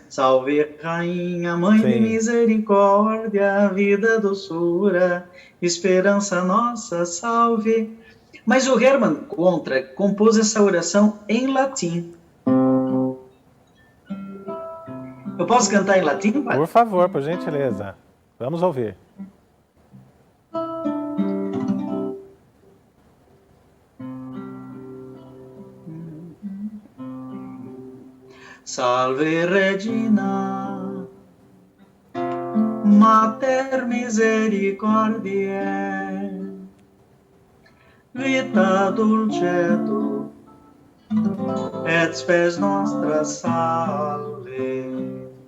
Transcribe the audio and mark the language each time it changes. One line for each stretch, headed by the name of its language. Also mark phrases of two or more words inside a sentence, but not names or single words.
Portuguese: Salve Rainha, Mãe de Misericórdia, vida, doçura, esperança nossa, salve. Mas o Hermann Contract compôs essa oração em latim. Eu posso cantar em latim, padre? Por favor, por gentileza. Vamos ouvir.
Latin: Salve Regina, Mater Misericordiae, vita dulcedo, et spes nostra salve.